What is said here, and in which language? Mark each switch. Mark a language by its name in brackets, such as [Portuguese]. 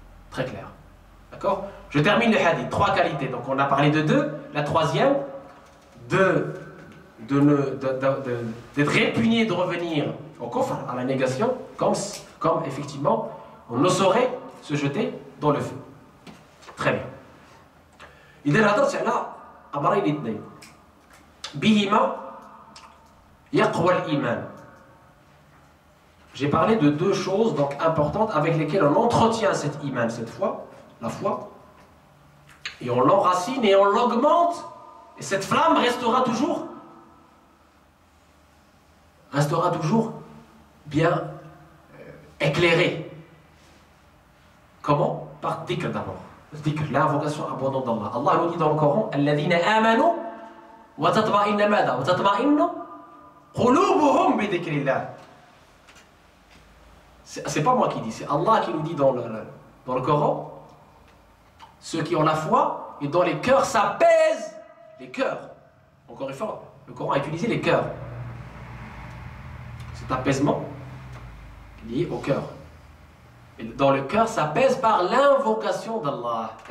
[French] Très clair. D'accord? Je termine le hadith. Trois qualités. Donc on a parlé de deux. La troisième, d'être répugné de revenir au kufr, à la négation, comme effectivement on ne saurait se jeter dans le feu. Très bien. [Arabic] إذا هضرت على أمرين اثنين بهما يقوى الإيمان. [French] J'ai parlé de deux choses donc importantes avec lesquelles on entretient cet iman, cette foi, la foi, et on l'enracine et on l'augmente, et cette flamme restera toujours bien éclairée. Comment? Par dhikr d'abord. Dhikr, l'invocation abondante d'Allah. [Arabic] Allah nous dit dans le Coran, الذين آمنوا وتطمئن ماذا؟ وتطمئن قلوبهم بذكر الله. [French] C'est pas moi qui dis, c'est Allah qui nous dit dans le Coran, ceux qui ont la foi et dont les cœurs s'apaisent, les cœurs. Encore une fois, le Coran a utilisé les cœurs. Cet apaisement lié au cœur. Et dans le cœur s'apaise par l'invocation d'Allah.